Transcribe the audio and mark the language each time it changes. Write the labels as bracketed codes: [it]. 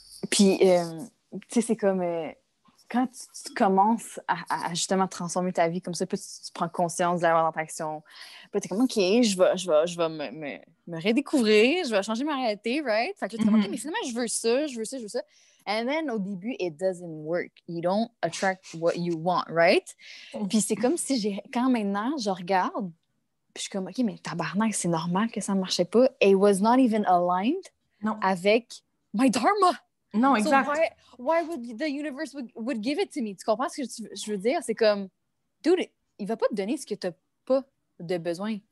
[fr] Puis, tu sais, c'est comme... quand tu commences à justement transformer ta vie comme ça, puis tu prends conscience de la loi d'attraction, puis t'es comme, OK, je vais me redécouvrir, je vais changer ma réalité, right? Fait que là, t'es comme, OK, mais finalement, je veux ça, je veux ça, je veux ça. [en] And then, au début, it doesn't work. You don't attract what you want, right? [fr] Puis c'est comme si quand maintenant, je regarde, puis je suis comme, OK, mais tabarnak, c'est normal que ça ne marchait pas. [en] It was not even aligned avec my dharma. [fr] Non, exact. So why would the universe would give it to me? Tu comprends ce que je veux dire? C'est comme, dude, il va pas te donner ce que tu n'as pas de besoin.